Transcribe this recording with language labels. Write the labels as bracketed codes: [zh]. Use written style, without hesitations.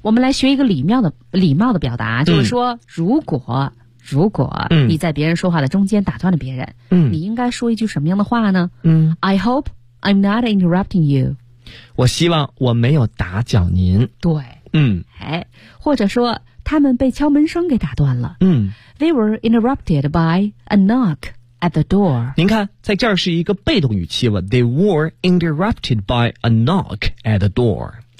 [zh] 我们来学一个礼貌的表达，就是说、如果如果你在别人说话的中间打断了别人，你应该说一句什么样的话呢？ [en] I hope I'm not interrupting you. [zh] 我希望我没有打搅您。对。哎，或者说他们被敲门声给打断了。 [en] They were interrupted by a knock at the door. [zh] 您看，在这儿是一个被动语气了。 [en] They were interrupted by a knock at the door.